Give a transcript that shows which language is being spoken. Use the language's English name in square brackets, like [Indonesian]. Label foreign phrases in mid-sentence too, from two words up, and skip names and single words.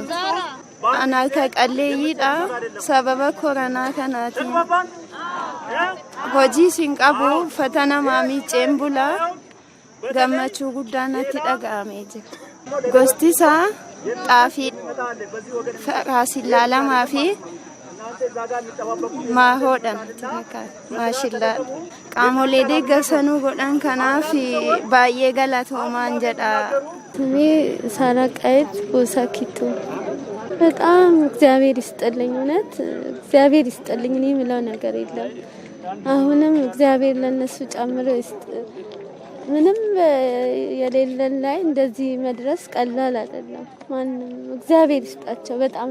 [Oromo] Ana qalleeyyiidha sababa koronaa kanaatiin hojii sin qabu uffata namaa miicceen bulaa gammachuu guddaan natti dhaga'amee jira. Gosti isaa xaafii raasillaa lamaa fi maahoodhaan maashillaa qaamolee deeggarsanuu godhan kanaaf baay'ee galatoomaan jedha. [Amharic] ስሜ ሳራቃይት ቦሳኪቱ በጣም እግዚአብሔር ይስጥልኝ እውነት እግዚአብሔር ይስጥልኝ እኔ ምለው ነገር የለም አሁንም እግዚአብሔር ለነሱ ጨምሮ ይስጥ ምንም የሌለን ላይ እንደዚህ መድረስ ቀላል አይደለም ማንንም እግዚአብሔር ይስጣቸው በጣም